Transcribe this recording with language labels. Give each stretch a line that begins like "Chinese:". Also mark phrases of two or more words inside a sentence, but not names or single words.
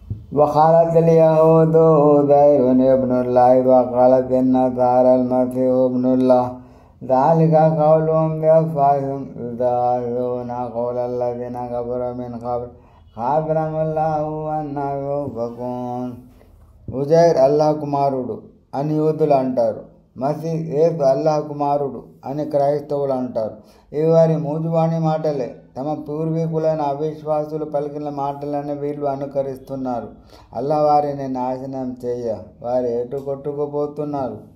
Arabic: وقالت اليهود عزير ابن الله وقالت النصارى المسيح ابن الله ذلك قولهم بأفواههم يضاهئون قول الذين كفروا من قبل قاتلهم الله أنى يؤفكون.
Telugu: ఉజైర్ అల్లాహ్ కుమారుడు అని యూదులు అంటారు. మసీహ్ యేసు అల్లాహ్ కుమారుడు అని క్రైస్తవులు అంటారు. ఇవి వారి మూజువాణి మాటలే. తమ పూర్వీకులైన అవిశ్వాసులు పలికిన మాటలని వీళ్ళు అనుకరిస్తున్నారు. అల్లాహ్ వారిని నాశనం చేయ వారు ఎటు కొట్టుకుపోతున్నారు.